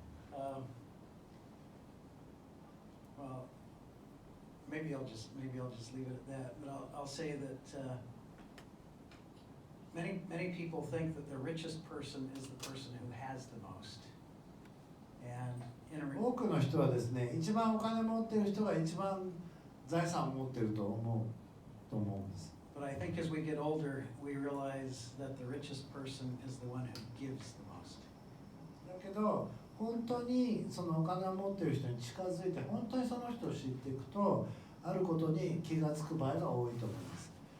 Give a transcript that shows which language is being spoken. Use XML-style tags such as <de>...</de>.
<en>but well, maybe I'll just leave it at that. But I'll say that many people think that the richest person is the person who has the most. And in a</en> <ja>多くの人はですね、一番お金持っている人が一番財産を持っていると思うんです。</ja> <en>But I think as we get older, we realize that the richest person is the one who gives the most.</en> <ja>だけど本当にそのお金を持っている人に近づいて、本当にその人を知っていくと、あることに気がつく場合が多いと思います。</ja>